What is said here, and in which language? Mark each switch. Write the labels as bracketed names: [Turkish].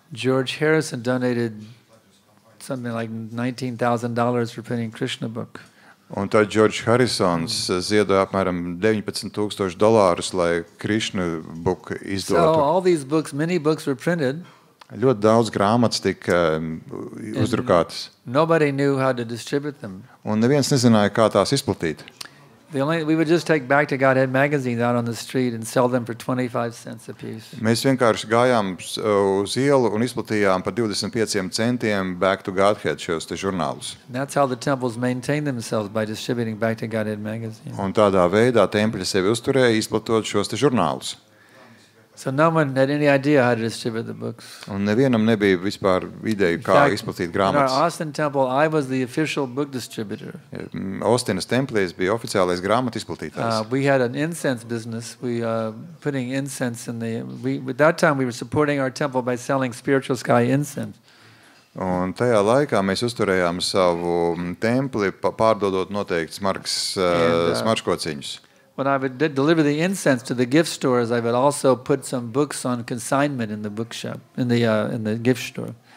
[English] George Harrison donated something like $19,000 for printing Krishna book. [Latvian] Un tad George Harrisons ziedoja apmēram $19,000, lai Krishna book izdotu. [English] So all these books, many books were printed. [Latvian] Ļoti daudz grāmatas tika uzdrukātas. [English] Nobody knew how to distribute them. [Latvian] Un neviens nezināja, kā tās izplatīt. [English] We would just take Back to Godhead magazines out on the street and sell them for 25 cents a piece. [Latvian] Mēs vienkārši gājām uz ielu un izplatījām par 25 centiem Back to Godhead šos te žurnālus. [English] That's how the temples maintain themselves, by distributing Back to Godhead magazines. [Latvian] Un tādā veidā tempļi sevi uzturēja, izplatot šos te žurnālus. [English] So no one had any idea how to distribute the books. [Latvian] Un nevienam nebija vispār ideju, kā izplatīt grāmatas. [English] In our Austin temple, I was the official book distributor. [Latvian] Austinas templī es biju oficiālais grāmatu izplatītājs. [English] We had an incense business. We putting incense in at that time we were supporting our temple by selling Spiritual Sky incense. [Latvian] Un tajā laikā mēs uzturējām savu templi, pārdodot noteikts markas smaržkociņus. [English] When I would deliver the incense to the gift stores, I would also put some books on consignment in the bookshop, in the gift store.